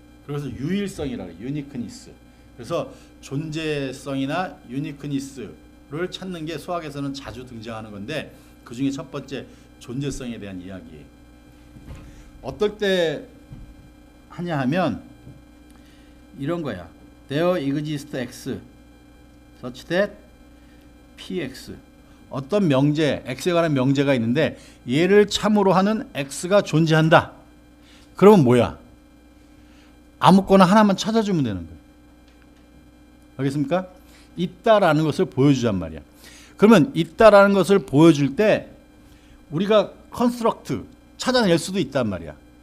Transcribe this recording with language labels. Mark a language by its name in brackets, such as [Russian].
[Korean] 그래서 유일성이라 그래. 유니크니스. 그래서 존재성이나 유니크니스를 찾는 게 수학에서는 자주 등장하는 건데 그 중에 첫 번째 존재성에 대한 이야기예요. 어떨 때 하냐 하면 이런 거야. [English] There exists x such that px. [Korean] 어떤 명제, x에 관한 명제가 있는데 얘를 참으로 하는 x가 존재한다. 그러면 뭐야? 아무거나 하나만 찾아주면 되는 거예요. 알겠습니까? 있다라는 것을 보여주란 말이야. 그러면 있다라는 것을 보여줄 때 우리가 컨스트럭트 찾아낼 수도 있단 말이야.